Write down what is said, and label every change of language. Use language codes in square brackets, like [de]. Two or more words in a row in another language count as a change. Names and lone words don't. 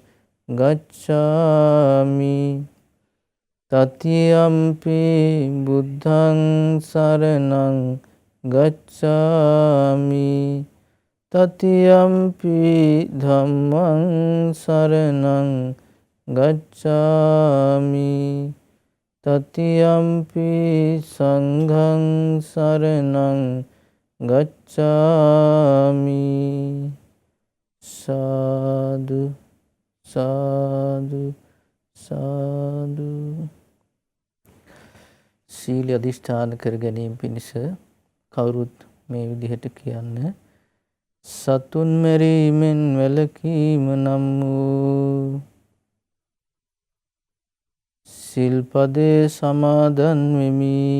[pi] ගච්ඡාමි တတိယံ පි බුද්ධං සරණං ගච්ඡාමි တတိယံ පි ධම්මං සරණං ගච්ඡාමි တတိယံ පි සංඝං සරණං ගච්ඡාමි. [si] සාදු සාදු සාදු. සීල අධිෂ්ඨාන කර ගැනීම පිණිස කවුරුත් මේ විදිහට කියන්න. සතුන් මැරීමෙන් වැළකීම නම් වූ සිල්පදේ සමාදන් වෙමි.